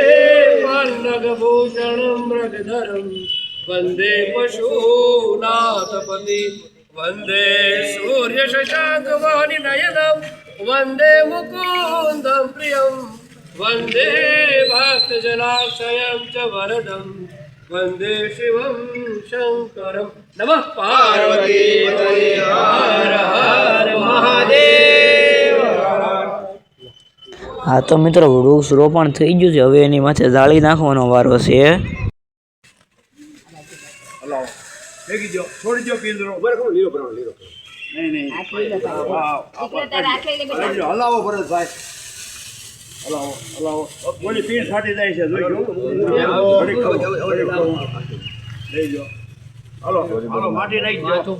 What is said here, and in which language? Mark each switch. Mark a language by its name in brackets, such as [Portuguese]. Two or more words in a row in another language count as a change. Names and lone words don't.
[Sanskrit] पन्नगभूषणं मृगधरं वंदे पशुनाथपति वंदे सूर्यशशांकवानिनयनं वंदे मुकुंदं प्रियं वंदे भक्तजनाक्षयं च वरदं वंदे शिवं शंकरं नमः पार्वती हर हर महादेव. [Gujarati] હા તો મિત્રો વૃક્ષ રોપણ થઈ ગયું છે, હવે એની માથે જાળી નાખવાનો વારો છે. લેગી જો છોડી દો પિંજરો બરાબર લીલો કરો લીલો નહીં હલાવો ભરતભાઈ હલાવો હલાવો બોલી પીણ ફાટી જાય છે જોઈ જો હલો હલો માટી નાખી દો.